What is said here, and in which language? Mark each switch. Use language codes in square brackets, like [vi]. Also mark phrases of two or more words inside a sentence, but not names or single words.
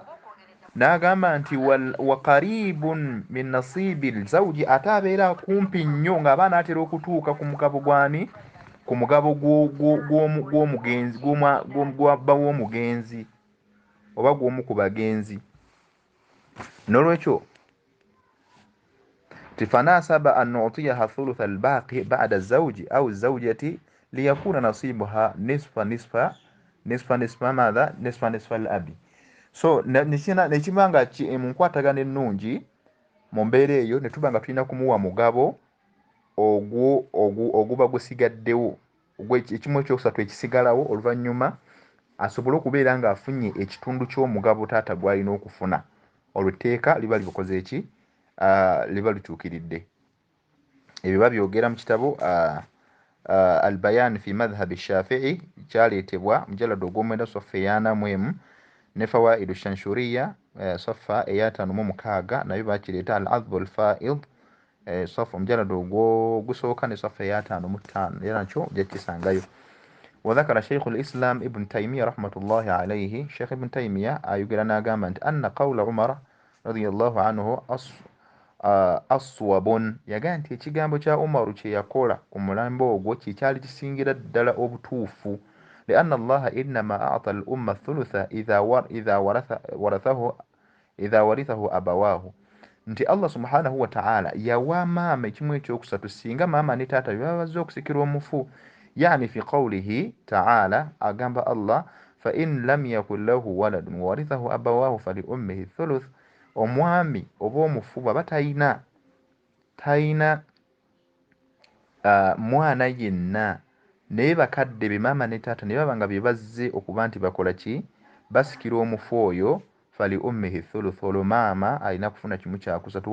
[lg] N'agamba nti [ar] وقريب من نصيب زوجي, [lg] ate abeera kumpi nnyo ng'aba anaatera okutuuka ku mugabo gwani, ku mugabo gw'omugenzi, gw'abba w'omugenzi oba gw'omu ku bagenzi. [ar] N'olwekyo فناسب أن نعطيها ثلث الباقي بعد زوج أو زوجة ليكون نصيبها نصف ما أخذ نصف الأب. [lg] So nekiba nga mu nkwatagana ennungi mu mbeera eyo ne tuba nga tulina kumuwa mugabo oguba gusigaddewo, ekimu ekyokusatu ekisigalawo, oluvannyuma asobole okubeera ng'afunye ekitundu ky'omugabo taata gw'alina okufuna. Olwo etteeka liba likoze eki? Liba lituukiridde. Ebyo babyogera mu kitabo albayan fi madhhabi shafii, kyaleetebwa mujalado ogw'omwenda saffa eyana mu emu, ne fawaidu shanshuriya saffa eyataano mu mukaaga nayo bakireeta al adhbu al faid saffa omujalado ogusooka ne saffa eyataano mu ttaano, era nakyo jakisangayo. [ar] وذكر شيخ الإسلام ابن تيمية [lg] رحمة الله عليه، شيخ ابن تيمية ayogera n'agamba nti [ar] أن قول عمر رضي الله عنه أصوب, [lg] yagamba nti ekigambo kya Umaru kye yakola ku mulambo ogwo kyekyali kisingira ddala obutuufu. [ar] لأن الله إنما أعطى الأمة الثلث إذا ورثه أبواه، [lg] nti Allah [ar] سبحانه وتعالى [lg] yawa maama ekimu ekyokusatu singa maama ne taata baba bazze okusikira omufu. [ar] يعني في قوله تعالى, [lg] agamba Allah [ar] فإن لم يكن له ولد وورثه أبواه فلأمه الثلث, [lg] omwami oba omufu bw'aba talina mwana yenna naye bakadde be maama ne taata ne baba nga bye bazze okuba nti bakola ki, basikira omufu oyo, [ar] فلأمه الثلث, [lg] olwo maama alina kufuna kimu kyakusatu.